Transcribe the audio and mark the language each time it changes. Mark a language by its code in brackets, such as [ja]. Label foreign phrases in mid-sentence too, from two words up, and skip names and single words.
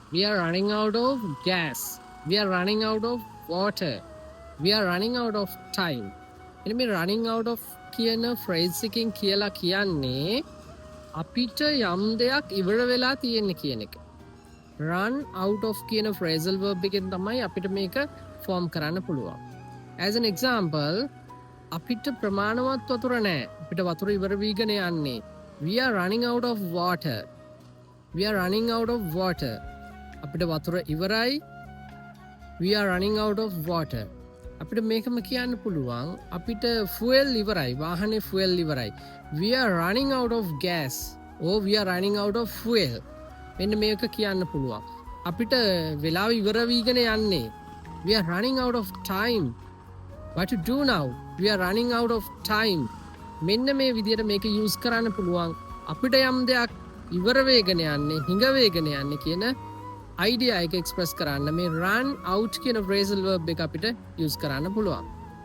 [en] We are running out of gas. We are running out of water. We are running out of time. [si] එන මේ [en] running out of [si] කියන phrase එකෙන් කියලා කියන්නේ අපිට යම් දෙයක් ඉවර වෙලා තියෙන්නේ කියන එක. [en] run out of [si] කියන [en] phrasal verb [si] එකෙන් තමයි අපිට මේක form කරන්න පුළුවන්. [en] As an example, [si] අපිට ප්‍රමාණවත් වතුර නැහැ. අපිට වතුර ඉවර වීගෙන යන්නේ. [en] We are running out of water. We are running out of water. [si] අපිට වතුර ඉවරයි. [en] We are running out of water. [si] අපිට මේකම කියන්න පුළුවන් අපිට fuel ඉවරයි. වාහනේ fuel ඉවරයි. [en] We are running out of gas. or we are running out of fuel. [si] මෙන්න මේක කියන්න පුළුවන්. අපිට වෙලාව ඉවර වීගෙන යන්නේ. [en] We are running out of time. What to do now? We are running out of time. [si] මෙන්න මේ විදිහට මේක use කරන්න පුළුවන්. අපිට යම් දෙයක් ඉවර වේගෙන යන්නේ, හිඟ වේගෙන යන්නේ කියන idea එක express කරන්න මේ [en] run out [si] කියන [en] phrasal verb [si] එක අපිට use කරන්න පුළුවන්.